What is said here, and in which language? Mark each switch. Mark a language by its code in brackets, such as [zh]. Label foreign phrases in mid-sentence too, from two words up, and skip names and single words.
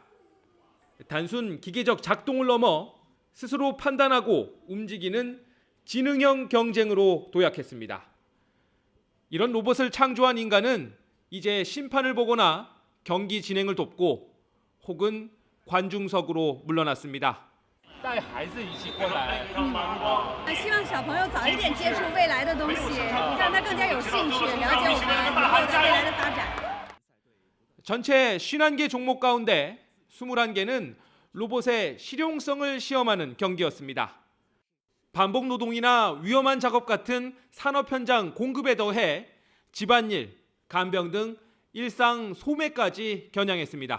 [ko] 단순 기계적 작동을 넘어 스스로 판단하고 움직이는 지능형 경쟁으로 도약했습니다. 이런 로봇을 창조한 인간은 이제 심판을 보거나 경기 진행을 돕고 혹은 관중석으로 물러났습니다. [zh] 带孩子一起过来，希望小朋友早一点接触未来的东西，让他更加有兴趣，了解我们以后在未来的发展。 [ko] 전체 51개 종목 가운데 21개는 로봇의 실용성을 시험하는 경기였습니다. 반복 노동이나 위험한 작업 같은 산업 현장 공급에 더해 집안일, 간병 등 일상 소매까지 겨냥했습니다.